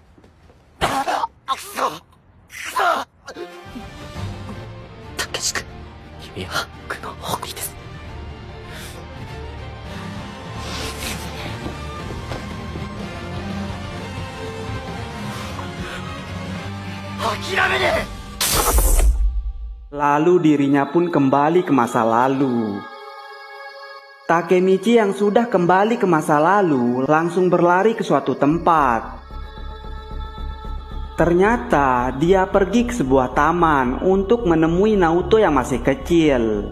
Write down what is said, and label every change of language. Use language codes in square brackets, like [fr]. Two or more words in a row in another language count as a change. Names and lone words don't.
[ja] たけし君、君は僕の誇りです。諦めねえ。 [id] Lalu dirinya pun kembali ke masa lalu. Takemichi yang sudah kembali ke masa lalu langsung berlari ke suatu tempat. Ternyata dia pergi ke sebuah taman untuk menemui Naoto yang masih kecil.